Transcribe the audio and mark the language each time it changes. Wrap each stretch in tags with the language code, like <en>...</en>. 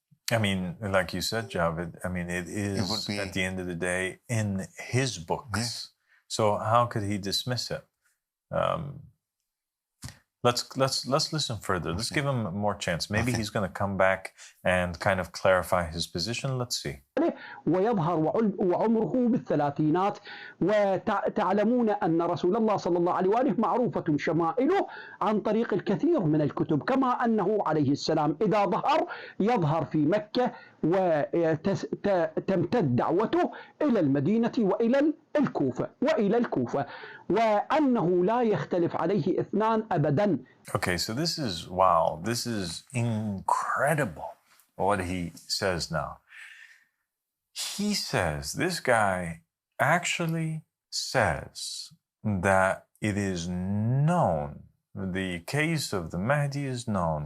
<en>I mean, like you said, Javed, it is, at the end of the day, in his books. Yeah. So how could he dismiss it? Let's listen further. Let's give him more chance. Maybe he's going to come back and kind of clarify his position. Let's see.</en> <ar>ويظهر وعمره بالثلاثينات، وتعلمون أن رسول الله صلى الله عليه وآله معروفة شمائله عن طريق الكثير من الكتب، كما أنه عليه السلام إذا يظهر في مكة وتمتد دعوته إلى المدينة وإلى الكوفة وأنه لا يختلف عليه اثنان أبدا.</ar> <en>Okay, so this is, wow, this is incredible what he says now. He says, this guy actually says that it is known, the case of the Mahdi is known.</en>